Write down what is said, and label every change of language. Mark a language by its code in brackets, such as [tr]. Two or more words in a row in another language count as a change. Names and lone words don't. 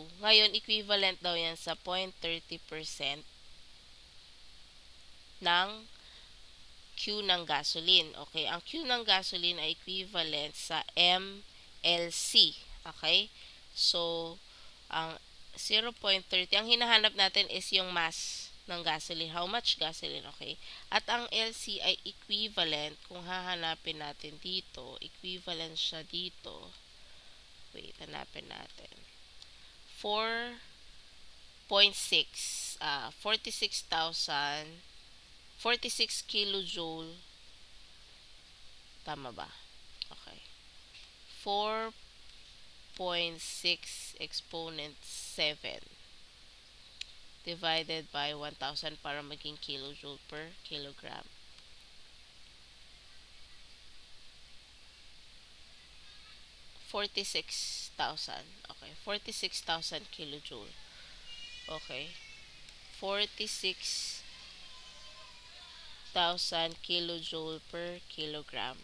[tl] Ngayon, equivalent daw yan sa 0.30% ng Q ng gasoline. Okay? Ang Q ng gasoline ay equivalent sa MLC. Okay? So, ang 0.30, ang hinahanap natin is yung mass ng gasoline. [en] How much gasoline? [tl] Okay? At ang LC ay equivalent, kung hahanapin natin dito, equivalent siya dito. Wait, hanapin natin. 4.6, 46,000, 46 kilojoule. Tama ba? Okay. 4.6 exponent 7 [en] divided by [tl] 1,000 para maging [en] kilojoule per kilogram. [tl] 46,000. Okay. 46,000 kilojoule. Okay. [en] 46,000 kilojoule per kilogram.